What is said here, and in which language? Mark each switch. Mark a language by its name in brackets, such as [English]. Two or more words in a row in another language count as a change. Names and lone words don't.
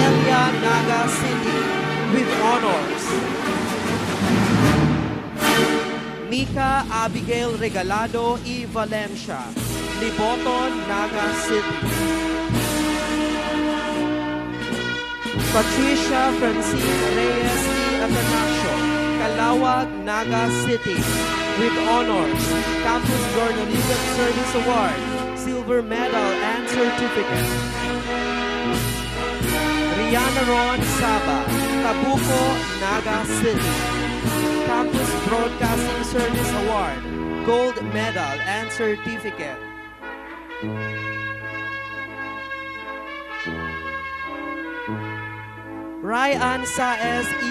[English] Kararaya, Naga City, with honors. Mika Abigail Regalado E. Valencia, Liboton, Naga City. Patricia Francine Reyes E. Atanasio, Calawag, Naga City, with honors, Campus Journalism Service Award, Silver Medal and Certificate. Rihanna Ron Saba, Tabuco, Naga City, Campus Broadcasting Service Award, Gold Medal and Certificate. Ryan Saez E.